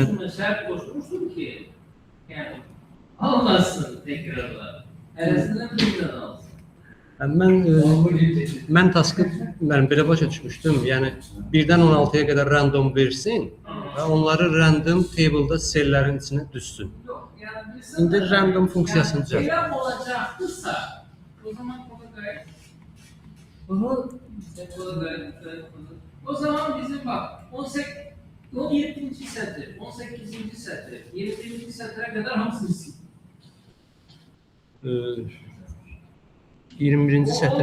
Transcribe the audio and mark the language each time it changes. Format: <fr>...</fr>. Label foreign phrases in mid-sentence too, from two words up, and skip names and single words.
<az>Olsun, şərt qoşmuşdur ki, yəni almasın təkrarlar. Ərəsindən bir dənə alsın. mən taskı belə başa düşmüşdüm. Yəni 1-dən 16-ya qədər random versin və onları</az> <en>random table-</en> <az>da sellərin içinə düşsün. Yox, yəni bilirsən, İndi random funksiyasını düzəlt. Eğer olacaqdırsa, o zaman o da gayet. O zaman bizim bak 17.</az> <tr>satır, 18. satır, 20. satıra kadar</tr> <az>hamısını sil. 21-ci sətr.</az>